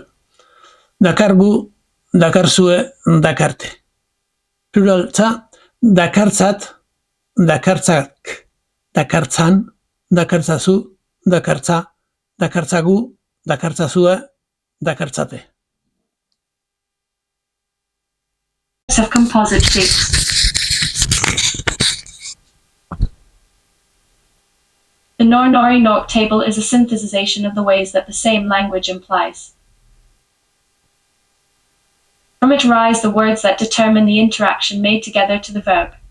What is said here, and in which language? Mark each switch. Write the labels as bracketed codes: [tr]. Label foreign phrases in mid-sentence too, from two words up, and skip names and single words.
[eu] Dakargu, dakarzue, dakarte. Plural tza, dakartzat, dakartzak, dakartzan, dakartzazu, dakartza, dakartzagu, dakartzazue, dakartzate. [en] Of composite shapes. The Nor-Nori-Nok table is a synthesization of the ways that the same language implies. From it rise the words that determine the interaction made together to the verb.